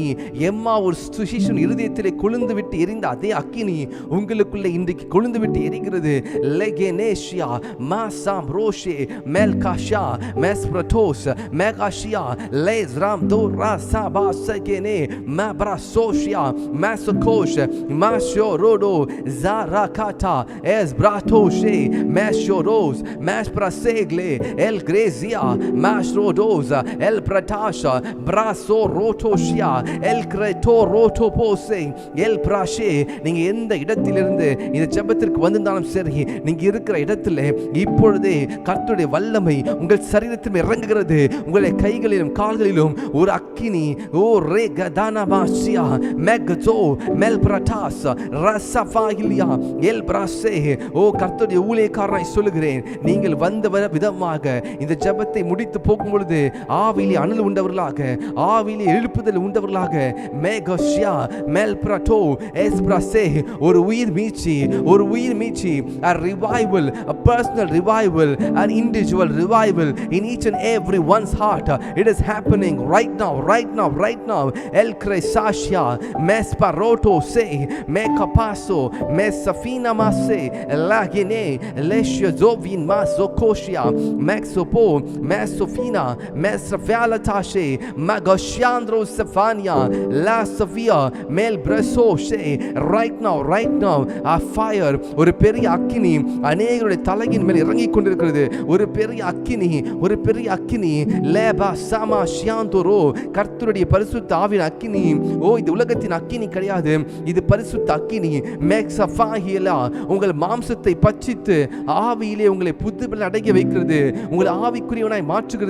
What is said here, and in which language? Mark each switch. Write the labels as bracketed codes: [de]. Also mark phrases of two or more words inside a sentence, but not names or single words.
[ta] எம்மா ஒரு சுசிஷன் இருதயத்திலே கொழுந்து விட்டு எரிந்த அதே அக்கினி உங்களுக்குள்ளே இன்றைக்கு கொழுந்து விட்டு எரிகிறது. லெகேனேஷியா மாசாம் ரோஷே மெல்காஷா மெஸ்ப்ரட்டோஸ் மெகாஷியா லேஸ்ராம் தோரா சாபாசகேனே மப்ராசோஷியா மாசோகோஷ் மாஷோ ரோடோ zarakata es bratoshe meshoros mesprasegle el grezia masrodoza el pratasha braso rotoshia el kreto rotopose el prashe. நீங்க எந்த இடத்திலிருந்து இந்த ஜெபத்திற்கு வந்திருந்தாலும் சரி, நீங்க இருக்கிற இடத்துல இப்பொழுதே கர்த்தருடைய வல்லமை உங்கள் சரீரத்தில் இறங்குகிறது. உங்களுடைய கைகளிலும் கால்களிலும் ஒரு அக்கினி ஓ ரே கதானா மாசியா மெகதோ மெல் பிரட்டாஸ் ரசஃபாயிலியா எல் பிராசே. ஓ கர்த்தருடைய ஊழியக்காரனாய் சொல்லுகிறேன், நீங்கள் வந்த விதமாக இந்த ஜெபத்தை முடித்து போகும் பொழுது ஆவியிலே அனல் உண்டவர்களாக, ஆவியிலே எழுப்புதல் உண்டவர்களாக மேகஷியா மெல் பிரட்டோ எஸ் பிராசே. ஒரு உயிர் மீட்சி, ஒரு உயிர் மீட்சி, [en] a revival, a personal revival, an individual revival in each and every one's heart. It is happening right now, right now, right now. El Cresashia Mesparoto se Mekapaso Mesafina Mase Lagine Lesha Zovin Masokoshia Maxopo Mesofina Mesrafialatashe Magoshandro Safania La Sofia Mel Bresoshe. Right now, right now, a fire, [ta] ஒரு பெரிய அக்கினி அநேகருடைய தலையின் மேல் இறங்கிக் கொண்டிருக்கிறது. ஒரு பெரிய அக்கினி, ஒரு பெரிய அக்கினி லேபா சாமா ஷியாந்தோரோ. கர்த்தருடைய பரிசுத்த ஆவியின் அக்கினி. ஓ இது உலகத்தின் அக்கினி கிடையாது, இது பரிசுத்த அக்கினி. மேக்ஸஃபாஹியலா உங்கள் மாம்சத்தை பட்சித்து ஆவியிலே உங்களை புதுப்பில் அடங்கி வைக்கிறது, உங்களை ஆவிக்குரியவனாய் மாற்றுகிறது.